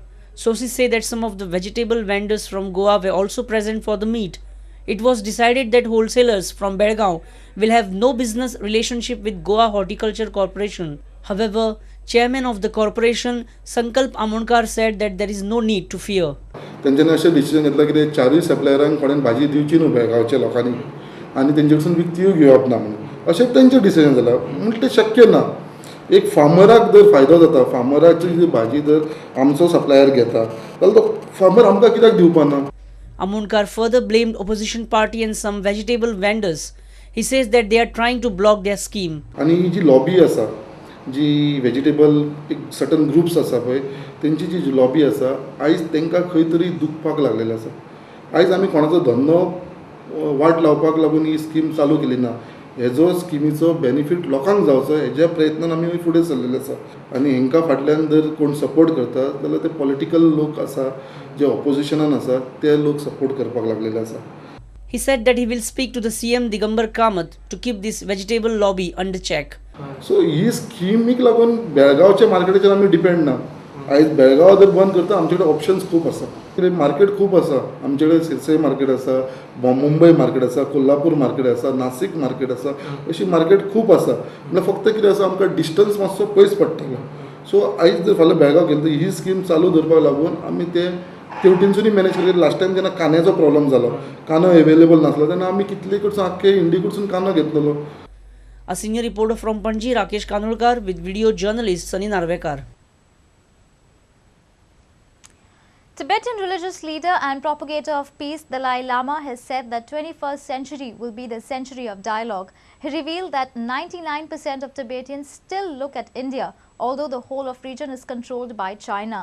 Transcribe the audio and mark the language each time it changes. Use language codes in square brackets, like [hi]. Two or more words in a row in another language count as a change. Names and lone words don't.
[en] Sources say that some of the vegetable vendors from Goa were also present for the meet. It was decided that wholesalers from Belgaum will have no business relationship with Goa Horticulture Corporation. However, chairman of the corporation, Sankalp Amonkar, said that there is no need to fear. [kok] त्यांच्यानी अशें डिसिजन घेतला की चारूय सप्लायरांक कोणेन भाजी दिवची न्हू बेळगांवच्या लोकांनी आनी तेंचे कडसून विकतीय घेवप ना म्हणून अशें तेंचें डिसिजन जालां म्हणजे तें शक्य ना. एक फार्मराक जर फायदो जाता, फार्मराची जी भाजी जर आमचो सप्लायर घेता जाल्यार तो फार्मर आमकां कित्याक दिवपा ना. [en] Amonkar further blamed opposition party and some vegetable vendors. He says that they are trying to block their scheme. [kok] आनी ही जी लॉबी आसा, जी वेजिटेबल एक [en] certain groups [kok] आसा पळय, तेंची जी लॉबी आसा आयज तांकां खंय तरी दुखपाक लागलेले आसा. आयज आमी कोणाचो धंदो वाट लावपाक लागून ही स्कीम चालू केली ना. हेजो स्किमीचो बेनिफीट लोकांक जावचो हेज्या प्रयत्नान आमी फुडें सरलेले आसा. आनी हांकां फाटल्यान जर कोण सपोर्ट करता जाल्यार ते पॉलिटिकल लोक आसा, जे ऑपोजिशनान आसा ते लोक सपोर्ट करपाक लागलेले आसा. [en] He said that he will speak to the CM Digambar Kamath to keep this vegetable lobby under check. [kok] सो ही स्किमीक लागून बेळगांवच्या मार्केटाचेर आमी डिपेंड ना. आयज बेळगांव जर बंद करता आमचे कडेन ऑप्शन्स खूब आसा. कित्याक मार्केट खूब आसा. आमचे कडेन सिरसय मार्केट आसा, मुंबय मार्केट आसा, कोल्हापूर मार्केट आसा, नासीक मार्केट आसा, अशी मार्केट खूब आसा. म्हणल्यार फक्त कितें आसा आमकां डिस्टन्स मातसो पयस पडटलो. सो आयज जर फाल्यां बेळगांव गेले तर ही स्कीम चालू दवरपाक लागून आमी ते तेवटेनसूनय मॅनेज करता. [en] last time [kok] जेन्ना कांद्याचो प्रॉब्लम जालो, कांदो अवेलेबल नासलो तेन्ना आमी कितले कडसून आख्खे इंडिये कडसून कांदो घेतलेलो. [en] A senior reporter from Panji, Rakesh Kanolkar, with video journalist Sunny Narvekar. Tibetan religious leader and propagator of peace Dalai Lama has said that 21st century will be the century of dialogue. He revealed that 99% of Tibetans still look at India, although the whole of region is controlled by China.